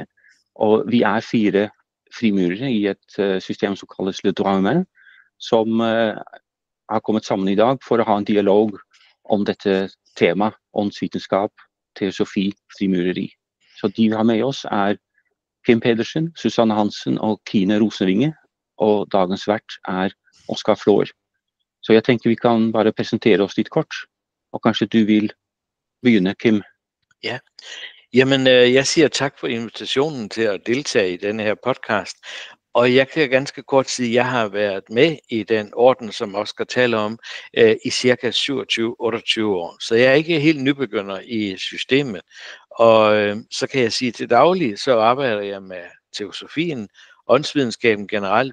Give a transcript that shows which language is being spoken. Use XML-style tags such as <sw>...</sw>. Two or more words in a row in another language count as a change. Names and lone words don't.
<no>Og vi er 4 frimurere i et system som kalles Le Droit Humain, som har kommet sammen i dag for å ha en dialog om dette tema, åndsvitenskap, teosofi, frimureri. Så de vi har med oss er Kim Pedersen, Susanne Hansen og Kine Rosenvinge, og dagens vert er Oskar Flår. Så jeg tenker vi kan bare presentere oss litt kort, og kanskje du vil begynne, Kim? Ja.</no> <da>Jamen, jeg siger tak for invitationen til at deltage i denne her podcast. Og jeg kan ganske kort sige, at jeg har været med i den orden, som Oskar taler om, i cirka 27-28 år. Så jeg er ikke helt nybegynder i systemet. Og så kan jeg sige, at til daglig, så arbejder jeg med teosofien, åndsvidenskaben generelt.</da>